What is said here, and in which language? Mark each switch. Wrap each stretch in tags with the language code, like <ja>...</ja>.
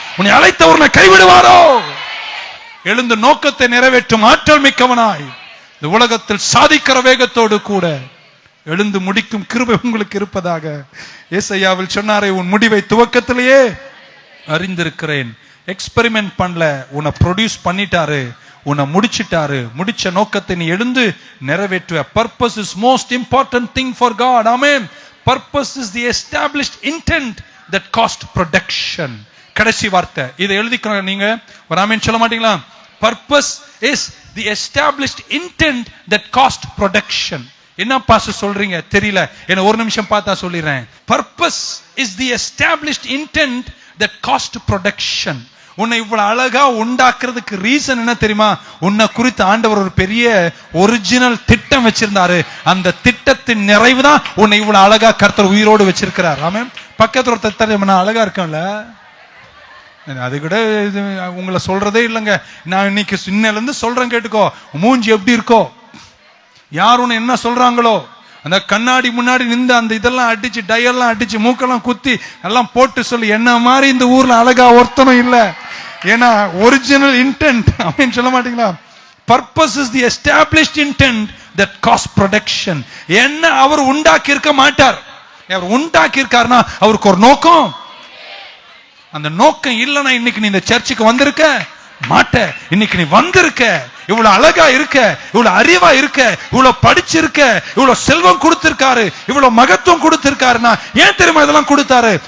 <ta>உன்னை அழைத்தவர்னை கைவிடுவாரோ? எழுந்து நோக்கத்தை நிறைவேற்றும் ஆற்றல் மிக்கவனாய் இந்த உலகத்தில் சாதிக்கிற வேகத்தோடு கூட எழுந்து முடிக்கும் கிருபை உங்களுக்கு இருப்பதாக. ஏசாயாவில் சொன்னாரே, உன் முடிவை துவக்கத்திலேயே அறிந்திருக்கிறேன். எக்ஸ்பெரிமெண்ட் பண்ணல, உன்னை ப்ரொடியூஸ் பண்ணிட்டாரு, உன்னை முடிச்சிட்டாரு. முடிச்ச நோக்கத்தை நீ எழுந்து நிறைவேற்றுவ.</ta> <en>Purpose is most important thing for God. Amen. Purpose is the established intent that cost production.</en> <ta>கடைசி வார்த்தை இதை எழுதிக்கணும். நீங்க ஒரு ஆமென் சொல்ல மாட்டீங்களா?</ta> <en>Purpose is the established intent that cost production.</en> <ta>என்ன பாஸ்டர் சொல்றீங்க தெரியல, என்ன ஒரு நிமிஷம் பார்த்தா சொல்லிடுறேன்.</ta> <en>Purpose is the established intent that cost production.</en> <ta>உன்னை இவ்வளவு அழகா உண்டாக்குறதுக்கு ரீசன் என்ன தெரியுமா? உன்னை குறித்து ஆண்டவர் ஒரு பெரிய ஒரிஜினல் திட்டம் வச்சிருந்தாரு. அந்த திட்டத்தின் நிறைவு தான் உன்னை இவ்வளவு அழகா கர்த்தர் உயிரோடு வச்சிருக்கிறார். ஆமென். பக்கத்துல ஒருத்தர் நான் அழகா இருக்கேன்ல, அது கூட உங்களை சொல்றதே இல்லைங்க. நான் இன்னைக்கு சின்னல இருந்து சொல்றேன், கேட்டுக்கோ. மூஞ்சி எப்படி இருக்கோ, யார் உன்னை என்ன சொல்றாங்களோ, அந்த கண்ணாடி முன்னாடி நின்று அந்த இதெல்லாம் அடிச்சு, டையெல்லாம் அடிச்சு, மூக்கெல்லாம் குத்தி எல்லாம் போட்டு சொல்லி, என்ன மாதிரி இந்த ஊர்ல அழகா ஒருத்தனும் இல்ல. ஏன்னா ஒரிஜினல் இன்டென்ட் அப்படின்னு சொல்ல மாட்டீங்களா?</ta> <en>Purpose is the established intent that cost production.</en> <ta>என்ன அவர் உண்டாக்கி இருக்க மாட்டார். அவர் உண்டாக்கி இருக்காருன்னா அவருக்கு ஒரு நோக்கம். அந்த நோக்கம் இல்லைன்னா இன்னைக்கு நீ இந்த சர்ச்சுக்கு வந்திருக்க மாட்ட. இன்னைக்கு நீ வந்திருக்க, இவ்வளவு அழகா இருக்க, இவ்வளவு அறிவா இருக்க, இவ்வளவு படிச்சிருக்க, இவ்வளவு செல்வம் கொடுத்திருக்காரு, இவ்வளவு மகத்துவம் கொடுத்திருக்காருன்னா ஏன் தெரியுமா இதெல்லாம் கொடுத்தாரு?</ta>